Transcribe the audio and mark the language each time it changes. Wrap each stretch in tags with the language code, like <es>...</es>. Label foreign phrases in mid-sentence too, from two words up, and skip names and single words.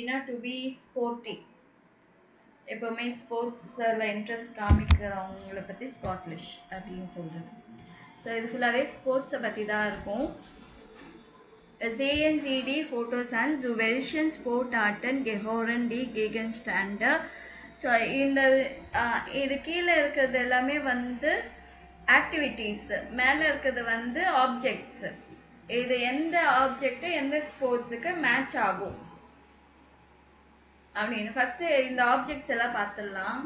<ta>எப்படின்னா</ta> <en>to be sporty,</en> <ta>எப்போவுமே ஸ்போர்ட்ஸில் இன்ட்ரெஸ்ட் காமிக்கிறவங்கள பற்றி ஸ்பாட்லிஷ் அப்படின்னு சொல்கிறது. ஸோ இது ஃபுல்லாகவே ஸ்போர்ட்ஸை பற்றி தான் இருக்கும்.</ta> <de>Sehen Sie die Fotos an, zu welchen Sportarten gehören die Gegenstände?</de> <ta>ஸோ இந்த இது கீழே இருக்கிறது எல்லாமே வந்து ஆக்டிவிட்டீஸ், மேலே இருக்கிறது வந்து ஆப்ஜெக்ட்ஸ். இது எந்த ஆப்ஜெக்ட் எந்த ஸ்போர்ட்ஸுக்கு மேட்ச் ஆகும் அப்படின்னு ஃபஸ்ட்டு இந்த ஆப்ஜெக்ட்ஸ் எல்லாம் பார்த்துடலாம்.</ta>